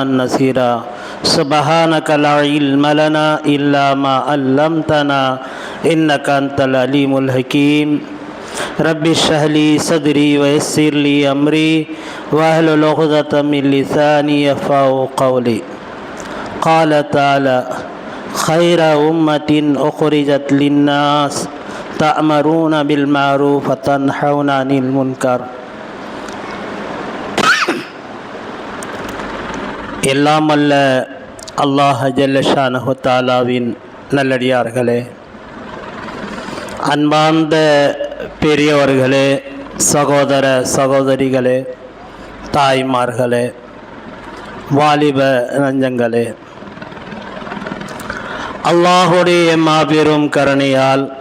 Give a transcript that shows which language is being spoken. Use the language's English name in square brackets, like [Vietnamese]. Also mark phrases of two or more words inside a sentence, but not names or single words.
[Arabic] نصيرا سبحانك لا علم لنا إلا ما علمتنا إنك أنت العليم الحكيم رب اشرح لي صدري ويسر لي أمري واحلل عقدة من لساني يفقهوا قولي قال تعالى خير أمة أخرجت للناس تأمرون بالمعروف وتنهون عن المنكر. [Tamil] எல்லாம் அல்ல [Arabic] الله جل شأنه [Tamil] தஆலாவின் நல்லடியார்களே, அன்பார்ந்த பெரியவர்களே, சகோதர சகோதரிகளே, தாய்மார்களே, வாலிப நஞ்சங்களே, அல்லாஹுடைய மாபெரும் கருணையால்